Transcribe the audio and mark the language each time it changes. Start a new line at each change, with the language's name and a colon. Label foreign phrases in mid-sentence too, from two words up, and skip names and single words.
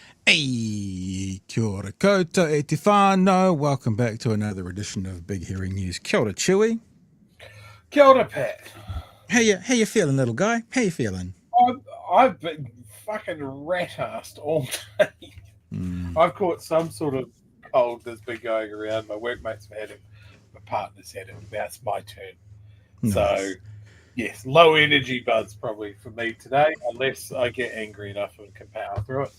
Māori: Hey, kia ora koutou e te whānau.
English: Welcome back to another edition of Big Hearing News.
Māori: Kia ora, Chewy. Kia ora, Pat.
English: How you feeling, little guy? How you feeling? I've been fucking rat-assed all day. I've caught some sort of cold that's been going around. My workmates have had it. My partner's had it. Now it's my turn. Nice. So, yes, low energy buzz probably for me today, unless I get angry enough and can power through it.